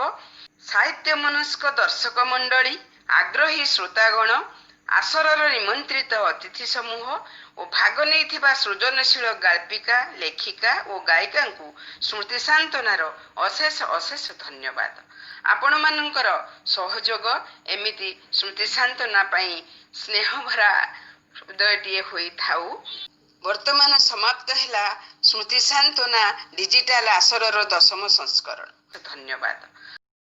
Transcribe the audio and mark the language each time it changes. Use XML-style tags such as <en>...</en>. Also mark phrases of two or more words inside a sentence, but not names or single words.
<or>ସାହିତ୍ୟ ମନସ୍କ ଦର୍ଶକ ମଣ୍ଡଳୀ, ଆଗ୍ରହୀ ଶ୍ରୋତାଗଣ, ଆସରର ନିମନ୍ତ୍ରିତ ଅତିଥି ସମୂହ ଓ ଭାଗ ନେଇଥିବା ସୃଜନଶୀଳ ଗାଳ୍ପିକା, ଲେଖିକା ଓ ଗାୟିକାଙ୍କୁ ସ୍ମୃତି ସାନ୍ତ୍ୱନାର ଅଶେଷ ଅଶେଷ ଧନ୍ୟବାଦ। ଆପଣମାନଙ୍କର ସହଯୋଗ ଏମିତି ସ୍ମୃତି ସାନ୍ତ୍ୱନା ପାଇଁ ସ୍ନେହଭରା ହୃଦୟଟିଏ ହୋଇଥାଉ। ବର୍ତ୍ତମାନ ସମାପ୍ତ ସମାପ୍ତ ହୈ ସ୍ମୃତି ସାନ୍ତ୍ୱନା ଡିଜିଟାଲ ଆସର 10ମ ସଂସ୍କରଣ। धन्यवाद।</or>